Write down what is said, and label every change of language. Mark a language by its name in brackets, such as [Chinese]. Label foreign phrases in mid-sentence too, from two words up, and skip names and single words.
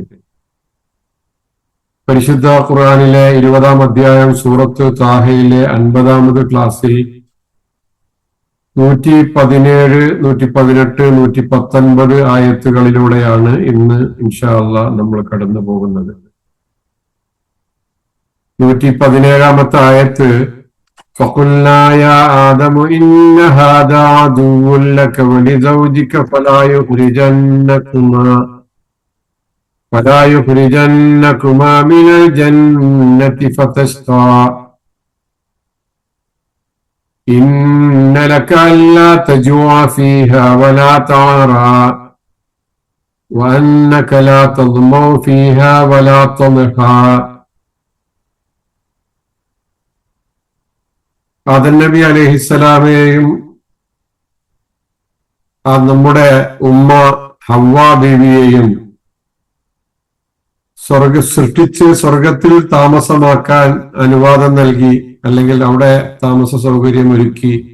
[Malayalam] പരിശുദ്ധ ഖുർആനിലെ 20-ാം അധ്യായം സൂറത്ത് താഹയിലെ 50-ാമത് ക്ലാസ്സിൽ 117, 118, 119 ആയത്തുകളിലൂടെയാണ് ഇന്ന് [Arabic] إن شاء الله [Malayalam] നമ്മൾ കടന്നു പോകുന്നത്. 117-ാമത്തെ ആയത്ത് [Arabic] فقلنا يا آدم إن هذا عدو لك ولزوجك فلا يخرجنكما من الجنة فتشقى إن لك ألا تجوع فيها ولا تعرى وأنك لا تظمأ فيها ولا تضحى. [Malayalam] ആദം നബി അലൈഹിസ്സലാമയെയും നമ്മുടെ ഉമ്മ ഹവ്വാ ബീവിയെയും സൃഷ്ടിച്ച് സ്വർഗത്തിൽ താമസമാക്കാൻ അനുവാദം നൽകി, അല്ലെങ്കിൽ അവിടെ താമസ സൗകര്യം ഒരുക്കി.